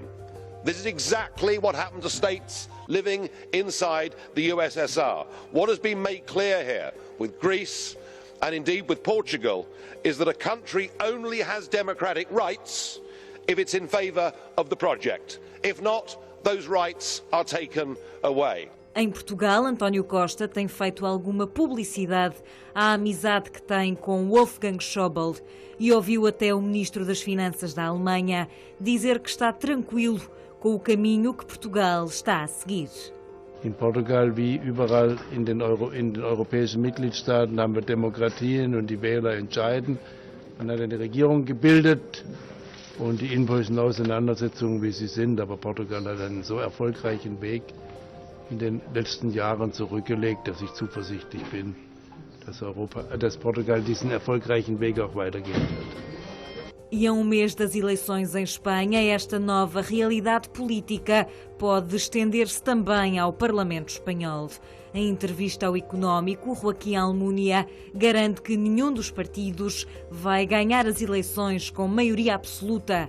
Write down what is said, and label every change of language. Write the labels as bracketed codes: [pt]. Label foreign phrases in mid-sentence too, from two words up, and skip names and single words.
[en] This is exactly what happened to states living inside the USSR. What has been made clear here with Greece and indeed with Portugal is that a country only has democratic rights if it's in favour of the project. If not, those rights are taken away. [pt] Em Portugal, António Costa tem feito alguma publicidade à amizade que tem com Wolfgang Schäuble e ouviu até o Ministro das Finanças da Alemanha dizer que está tranquilo com o caminho que Portugal está a seguir. [de] In Portugal wie überall in den europäischen Mitgliedstaaten haben wir Demokratien und die Wähler entscheiden. Man hat eine Regierung gebildet und die innenpolitischen Auseinandersetzungen, wie sie sind, aber Portugal hat einen so erfolgreichen Weg in den letzten Jahren zurückgelegt, dass ich zuversichtlich bin, dass Portugal diesen erfolgreichen Weg auch weitergehen wird. [pt] E a um mês das eleições em Espanha, esta nova realidade política pode estender-se também ao Parlamento espanhol. Em entrevista ao Económico, Joaquim Almunia garante que nenhum dos partidos vai ganhar as eleições com maioria absoluta.